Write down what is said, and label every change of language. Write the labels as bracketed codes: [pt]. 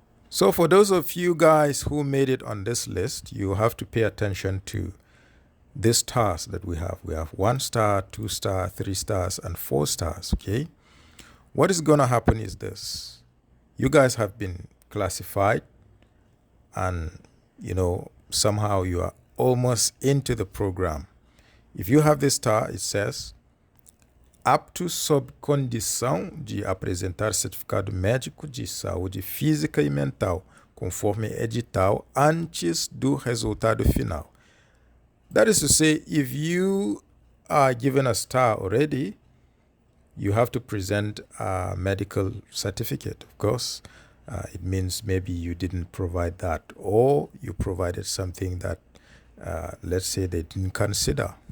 [en] So for those of you guys who made it on this list, you have to pay attention to this stars that we have. We have 1 star, 2 star, 3 stars, and 4 stars, okay? What is going to happen is this. You guys have been classified, and, somehow you are almost into the program. If you have this star, it says, [pt] apto sob condição de apresentar certificado médico de saúde física e mental, conforme edital, antes do resultado final. [en] That is to say, if you are given a star already, you have to present a medical certificate, of course. It means maybe you didn't provide that, or you provided something that, let's say, they didn't consider.